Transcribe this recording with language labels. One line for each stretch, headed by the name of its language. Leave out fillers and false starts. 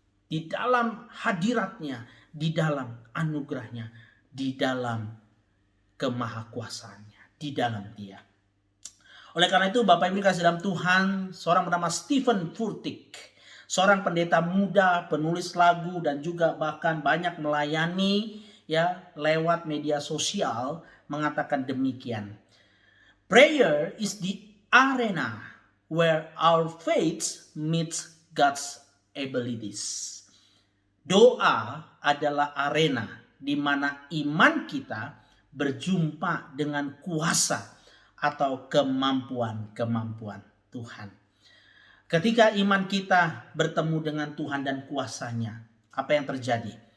Indonesian: Di dalam hadiratnya, di dalam anugerahnya, di dalam kemahakuasaannya, di dalam Dia. Oleh karena itu Bapak Ibu kasih dalam Tuhan, seorang bernama Stephen Furtick, seorang pendeta muda, penulis lagu dan juga bahkan banyak melayani lewat media sosial, mengatakan demikian.
English: Prayer is the arena where our faith meets God's abilities.
Indonesian: Doa adalah arena di mana iman kita berjumpa dengan kuasa atau kemampuan-kemampuan Tuhan. Ketika iman kita bertemu dengan Tuhan dan kuasanya, apa yang terjadi?